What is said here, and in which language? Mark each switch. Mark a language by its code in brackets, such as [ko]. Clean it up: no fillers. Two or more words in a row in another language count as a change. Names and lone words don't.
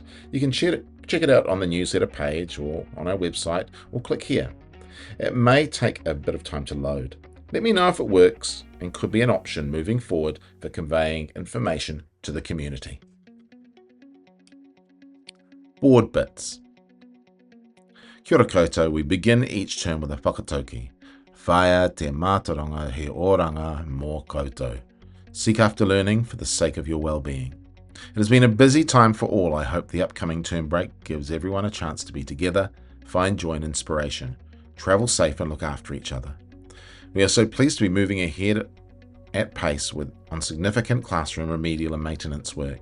[en] You can check it out on the newsletter page or on our website, or click here. It may take a bit of time to load. Let me know if it works and could be an option moving forward for conveying information to the community. Board bits. [mi] Kia ora koutou, [en] we begin each term with a whakatauki. [mi] Whaia te mātauranga he oranga mō koutou. [en] Seek after learning for the sake of your well-being. It has been a busy time for all. I hope the upcoming term break gives everyone a chance to be together, find joy and inspiration, travel safe and look after each other. We are so pleased to be moving ahead at pace on significant classroom remedial and maintenance work.